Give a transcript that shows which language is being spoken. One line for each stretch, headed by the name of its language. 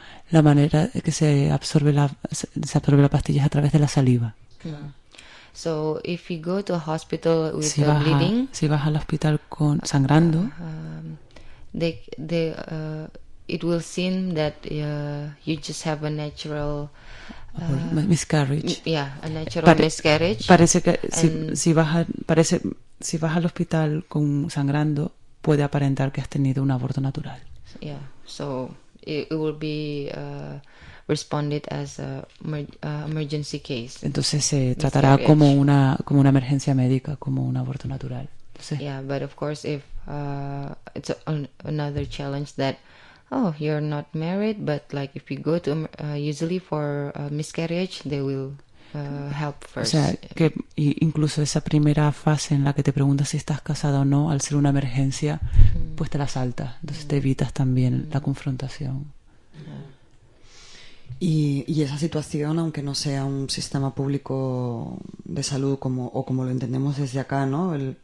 Spanish: la manera que se absorbe la pastilla es a través de la saliva.
English: So if you go to a hospital with bleeding,
Spanish: si vas al hospital con sangrando,
English: it will seem that you just have a natural miscarriage. Yeah, a natural miscarriage.
Spanish: Parece que si vas al hospital con sangrando, puede aparentar que has tenido un aborto natural.
English: Yeah, so it will be responded as a emergency case.
Spanish: Entonces se tratará como una emergencia médica, como un aborto natural. Entonces,
English: yeah, but of course, if it's another challenge that, oh, you're not married, but like if you go to usually for a miscarriage, they will help first.
Spanish: O sea, que incluso esa primera fase en la que te preguntas si estás casada o no, al ser una emergencia, mm-hmm. pues te la saltas. Entonces mm-hmm. te evitas también mm-hmm. la confrontación. Y esa situación, aunque no sea un sistema público de salud como lo entendemos desde acá, ¿no?